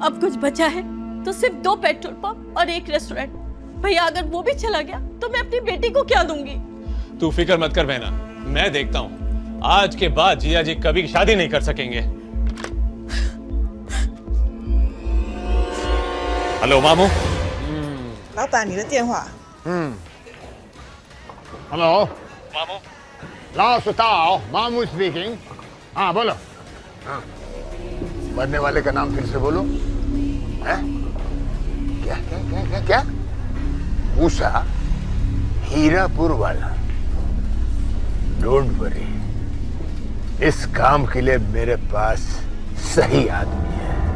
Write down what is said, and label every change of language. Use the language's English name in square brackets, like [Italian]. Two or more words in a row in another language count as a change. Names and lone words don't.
[Hindi] अब कुछ बचा है तो सिर्फ 2 पेट्रोल पंप और 1 रेस्टोरेंट। भैया अगर वो भी चला गया तो मैं अपनी बेटी को क्या दूंगी? तू फिक्र मत कर बहना, मैं देखता हूँ। आज के बाद जिया जी कभी शादी नहीं कर सकेंगे। हेलो मामू। [Chinese] 老板，你的电话。 [Hindi] Hello， मामू। लाओ सुताओ, मामू स्पीकिंग। हाँ बोलो। हाँ, मरने वाले का नाम फिर से बोलो। हैं? क्या क्या क्या क्या क्या? मूसा हीरापुर वाला। [English] don't worry, [Hindi] इस काम के लिए मेरे पास सही आदमी है।